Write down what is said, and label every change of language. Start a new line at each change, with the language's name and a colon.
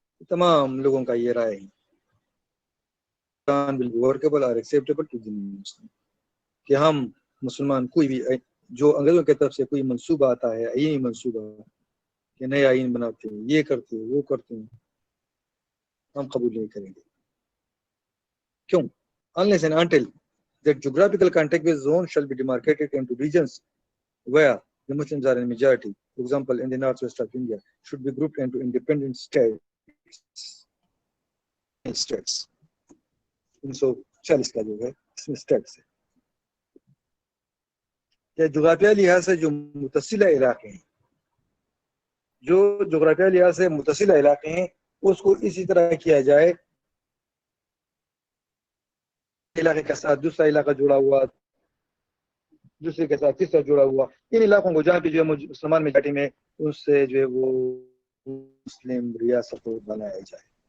Urdu: تمام لوگوں کا یہ رائے ہے
English: plan will be workable or acceptable to the Indian Muslim
Urdu: کہ ہم مسلمان کوئی بھی جو انگریزوں کی طرف سے کوئی منصوبہ آتا ہے آئینی منصوبہ کہ نئے آئین بناتے ہیں یہ کرتے ہیں وہ کرتے ہیں ہم قبول نہیں کریں گے. کیوں؟
English: unless and until that geographical contiguous zone shall be demarcated into regions where the Muslims are in majority, for example, in the northwest of India, should be grouped into independent states.
Urdu: 1940 کا جو ہے اس میں status ہے کہ جغرافیہ لحاظ سے جو متصلہ علاقے ہیں جو جغرافیہ لحاظ سے متصلہ علاقے ہیں اس کو اسی طرح کیا جائے علاقے کے ساتھ دوسرا علاقہ جڑا ہوا دوسرے کے ساتھ تیسرا جڑا ہوا ان علاقوں کو جہاں پہ جو ہے مسلمان میجارٹی میں اس سے جو ہے وہ مسلم ریاست کو بنایا جائے.